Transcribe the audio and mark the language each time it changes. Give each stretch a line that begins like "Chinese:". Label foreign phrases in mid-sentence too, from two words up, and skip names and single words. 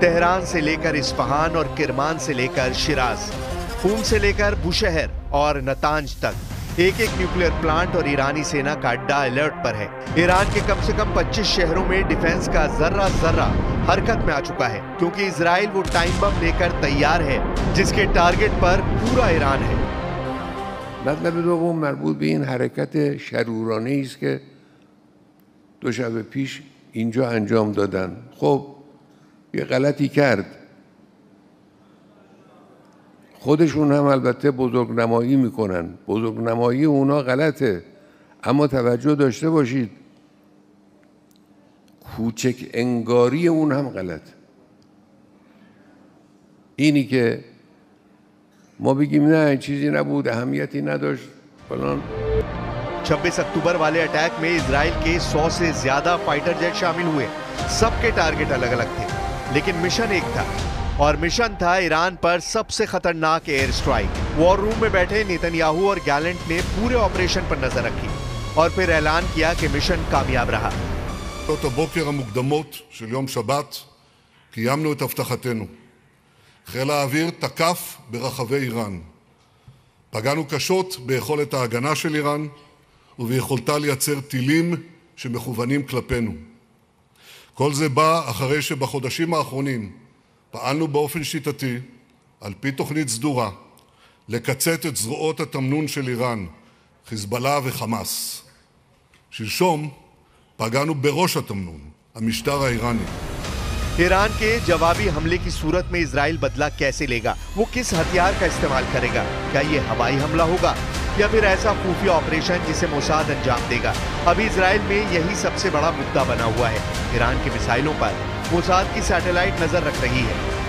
Hindi: तेहरान से लेकर इस्फहान और किरमान से लेकर शिराज, कूम से लेकर बुशहर और नतांज तक एक एक
English: nuclear plant
Hindi: और ईरानी सेना का अड्डा अलर्ट पर है। ईरान के कम से कम 25 शहरों में डिफेंस का जर्रा जर्रा हरकत में आ चुका है, क्योंकि इजराइल वो
English: time bomb
Hindi: लेकर तैयार है जिसके टारगेट पर पूरा ईरान है।
Persian: مطلب دوم مربوط به این حرکت شرورانه‌ای است که دو شب پیش اینجا انجام دادن. خب یه غلطی کرد. خودشون هم البته بزرگنمایی میکنن. بزرگنمایی اونا غلطه. اما توجه داشته باشید کوچک انگاری اون هم غلطه. اینی که ما بگیم نه چیزی نبود، اهمیتی نداشت فلان.
Hindi: 26 अक्टूबर वाले अटैक में इजराइल के 100 से ज्यादा
English: fighter jet
Hindi: शामिल हुए। सबके टारगेट अलग अलग थे, लेकिन मिशन एक था, और मिशन था ईरान पर सबसे खतरनाक
English: air strike. war room
Hindi: में बैठे नेतन्याहू और गैलेंट ने पूरे ऑपरेशन पर नजर रखी और फिर ऐलान किया कि मिशन कामयाब रहा।
Hebrew: בשעות הבוקר המוקדמות של יום שבת קיימנו את הבטחתנו. חיל האוויר תקף ברחבי איראן. פגענו קשות ביכולת ההגנה של איראן וביכולתה לייצר טילים שמכוונים כלפינו. כל זה בא אחרי שבחודשים האחרונים פעלנו באופן שיטתי, על פי תוכנית סדורה, לקצץ את זרועות התמנון של איראן, חיזבאללה וחמאס. שלשום פגענו בראש התמנון, המשטר האיראני.
Hindi: ईरान के जवाबी हमले की सूरत में इजराइल बदला कैसे लेगा? वो किस हथियार का इस्तेमाल करेगा? क्या ये हवाई हमला होगा या फिर ऐसा खुफिया ऑपरेशन जिसे मोसाद अंजाम देगा? अभी इजराइल में यही सबसे बड़ा मुद्दा बना हुआ है। ईरान के मिसाइलों पर मोसाद की सैटेलाइट नजर रख रही है।